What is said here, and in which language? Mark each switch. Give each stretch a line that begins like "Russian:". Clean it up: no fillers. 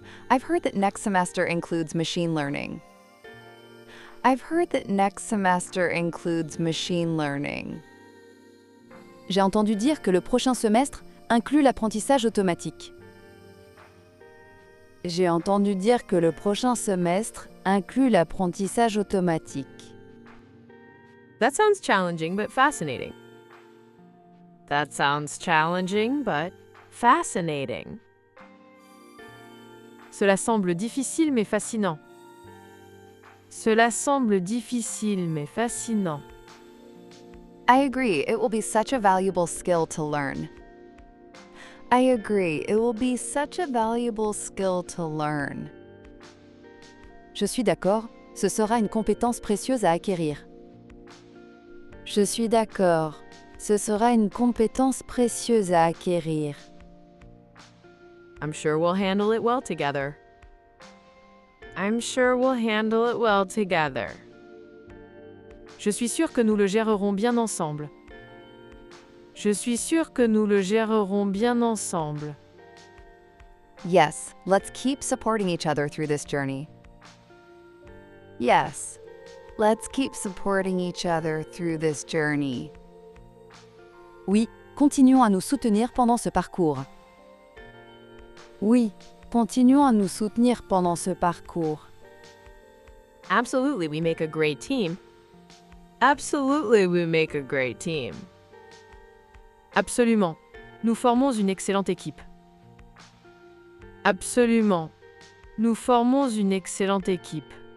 English: I've heard that next semester includes machine learning. I've heard that next semester includes machine learning.
French: J'ai entendu dire que le prochain semestre inclut l'apprentissage automatique. J'ai entendu dire que le prochain semestre inclut l'apprentissage automatique.
English: That sounds challenging but fascinating. That sounds challenging but fascinating.
French: Cela semble difficile mais fascinant. Cela semble difficile mais fascinant.
English: I agree, it will be such a valuable skill to learn. I agree, it will be such a valuable skill to learn.
French: Je suis d'accord, ce sera une compétence précieuse à acquérir. Je suis d'accord, ce sera une compétence précieuse à acquérir.
English: I'm sure we'll handle it well together. I'm sure we'll handle it well together.
French: Je suis sûre que nous le gérerons bien ensemble. Je suis sûre que nous le gérerons bien ensemble.
English: Yes, let's keep supporting each other through this journey. Yes, let's keep supporting each other through this journey.
French: Oui, continuons à nous soutenir pendant ce parcours. Oui, continuons à nous soutenir pendant ce parcours.
English: Absolutely, we make a great team. Absolutely, we make a great team.
French: Absolument, nous formons une excellente équipe. Absolument, nous formons une excellente équipe.